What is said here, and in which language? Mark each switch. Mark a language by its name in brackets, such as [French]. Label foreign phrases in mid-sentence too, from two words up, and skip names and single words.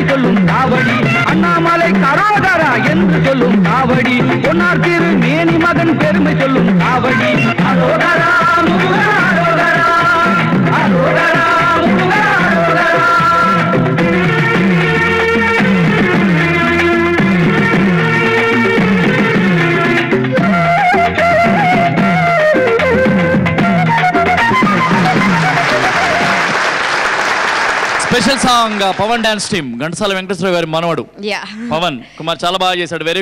[Tamil] சொல்லும் காவடி அண்ணாமலை கரோகரா என்று சொல்லும் காவடி பொன்னார் திரு மேனி மகன் பெருமை சொல்லும் காவடி அரோகரா முருகா அரோகரா அரோகரா முருகா அரோகரா. [English] special song [Telugu] పవన్ డాన్స్ టీమ్ ఘంటసాల వెంకటేశ్వర గారి మనవడు పవన్ కుమార్ చాలా బాగా చేశాడు.